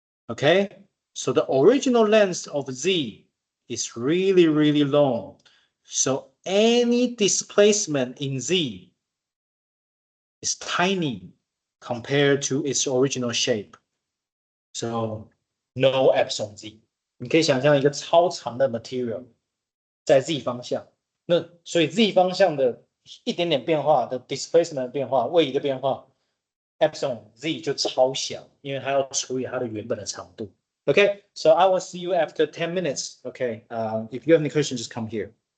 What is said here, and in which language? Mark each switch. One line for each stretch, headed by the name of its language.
English: Okay, so the original length of Z is really, really long. So any displacement in Z is tiny compared to its original shape. So no epsilon Z.
Chinese: 你可以想象一个超长的 material 在 Z 方向，那所以 Z 方向的一点点变化的 displacement 的变化，位移的变化 epsilon z 就超小，因为它要除以它的原本的长度。
English: Okay, so I will see you after 10 minutes. Okay, if you have any questions, just come here.